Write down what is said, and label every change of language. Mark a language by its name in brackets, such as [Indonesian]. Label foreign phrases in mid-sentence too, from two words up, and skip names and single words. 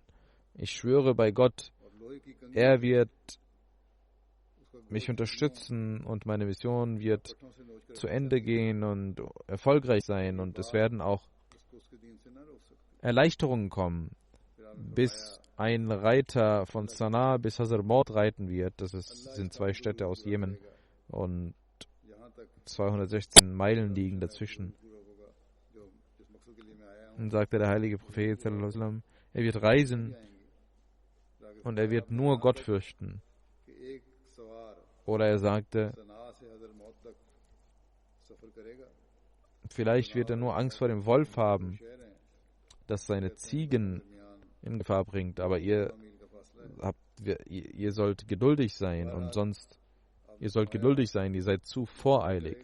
[German] Ich schwöre bei Gott, er wird mich unterstützen und meine Mission wird zu Ende gehen und erfolgreich sein und es werden auch Erleichterungen kommen, bis ein Reiter von Sanaa bis Hazarmaut reiten wird. Das sind 2 Städte aus Jemen und 216 Meilen liegen dazwischen. Und sagte der heilige Prophet [Arabic] صلى الله عليه وسلم, [German] er wird reisen und er wird nur Gott fürchten. Oder er sagte, vielleicht wird er nur Angst vor dem Wolf haben, das seine Ziegen in Gefahr bringt, aber ihr sollt geduldig sein und sonst, ihr sollt geduldig sein, ihr seid zu voreilig.